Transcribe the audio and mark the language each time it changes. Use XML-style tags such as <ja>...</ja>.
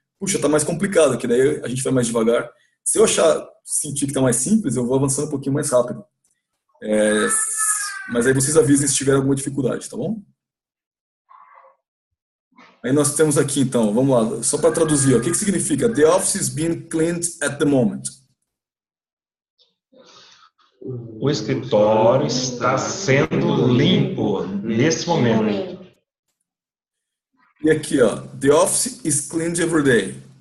<pt>Puxa, tá mais complicado, que daí a gente vai mais devagar. Se eu sentir que tá mais simples, eu vou avançando um pouquinho mais rápido. Mas aí vocês avisem se tiver alguma dificuldade, tá bom? Aí nós temos aqui, então, vamos lá, só para traduzir, ó, o que significa?</pt> <en>The office is being cleaned at the moment.</en> <pt>O escritório está sendo limpo nesse momento. E aqui, ó,</pt> <en>the office is cleaned every day.</en>